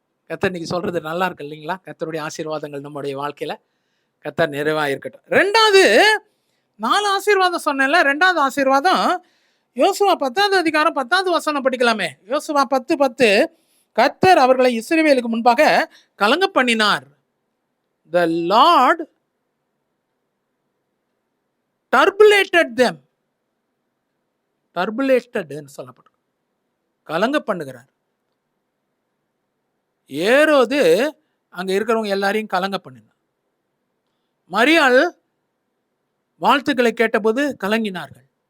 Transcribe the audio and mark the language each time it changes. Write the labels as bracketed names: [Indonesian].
[Tamil] கர்த்தர் இன்னைக்கு சொல்கிறது நல்லா இருக்கு இல்லைங்களா? கர்த்தருடைய ஆசீர்வாதங்கள் நம்முடைய வாழ்க்கையில் கர்த்தர் நிறைவாக இருக்கட்டும். 2வது 4 ஆசீர்வாதம் சொன்னேன்ல. 2வது ஆசீர்வாதம் யோசுவா 10வது அதிகாரம் 10வது வசனம் படிக்கலாமே. யோசுவா 10:10. கர்த்தர் அவர்களை இஸ்ரவேலுக்கு முன்பாக கலங்க பண்ணினார். [English] The Lord turbulated them. [Tamil] Turbulated சொல்லப்படும், கலங்க பண்ணுகிறார். ஏரோது அங்க இருக்கிறவங்க எல்லாரையும் கலங்க பண்ணினார். மரியாள் வாழ்த்துக்களை கேட்டபோது கலங்கினார்கள்.